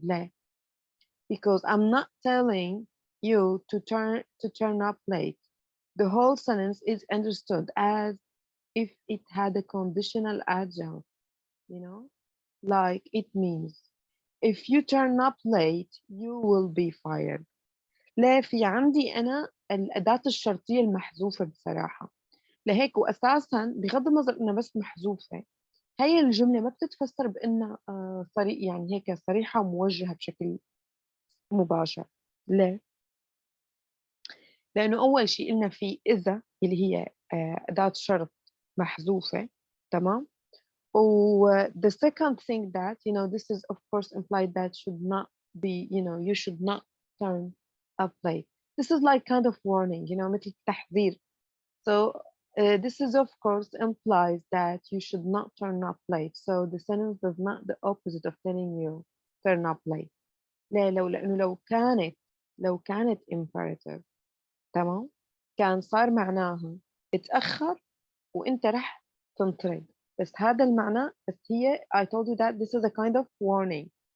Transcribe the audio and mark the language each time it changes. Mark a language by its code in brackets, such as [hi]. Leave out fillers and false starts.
[ar] ليه؟ [en] Because I'm not telling you to turn up late. The whole sentence is understood as if it had a conditional adjunct, like it means if you turn up late you will be fired. [ar] لا في عندي أنا الأداة الشرطية المحذوفة بصراحة. لهيك وأساسا بغض النظر إنها بس محذوفة، هي الجملة ما بتتفسر بإنها يعني هيك صريحة وموجهة بشكل مباشر. ليه؟ لأنه أول شيء قلنا في إذا اللي هي أداة شرط محذوفة. تمام. [en] the second thing that this is of course implied that should not be you should not turn up late. This is like kind of warning, [ar] مثل تحذير. [en] So this is of course implies that you should not turn up late. So the sentence does not the opposite of telling you turn up late. [ar] ليه؟ لأنه لو كانت imperative، تمام، كان صار معناها اتأخر وانت رح تنطرد. بس هذا المعنى، بس هي [en] I told you that this is a kind of warning.